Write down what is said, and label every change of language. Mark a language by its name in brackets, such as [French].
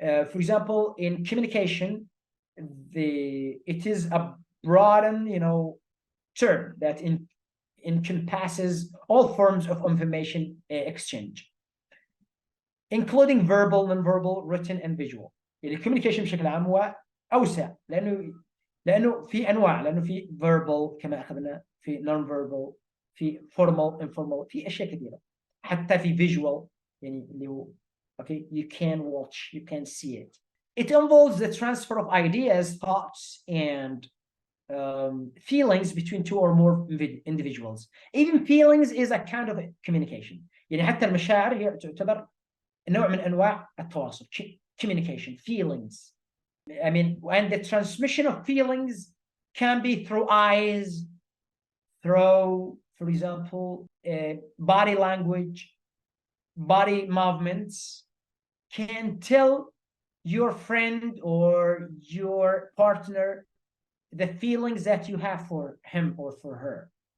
[English] For example, in communication, it is a broaden, term that encompasses all forms of information exchange, including verbal, non-verbal, written, and visual. [Arabic] يعني الكوميونيكيشن بشكل عام هو أوسع، لأنه في أنواع، لأنه في verbal كما أخذنا، في non-verbal، في formal, informal، في أشياء كثيرة، حتى في visual يعني اللي هو [English] okay you can watch, you can see it. It involves the transfer of ideas, thoughts, and feelings between two or more individuals. Even feelings is a kind of communication. [Arabic] يعني حتى المشاعر هي تعتبر نوع من أنواع التواصل. [English] Communication, feelings. And the transmission of feelings can be through eyes, through, for example, body language, body movements, can tell your friend or your partner the feelings that you have for him or for her.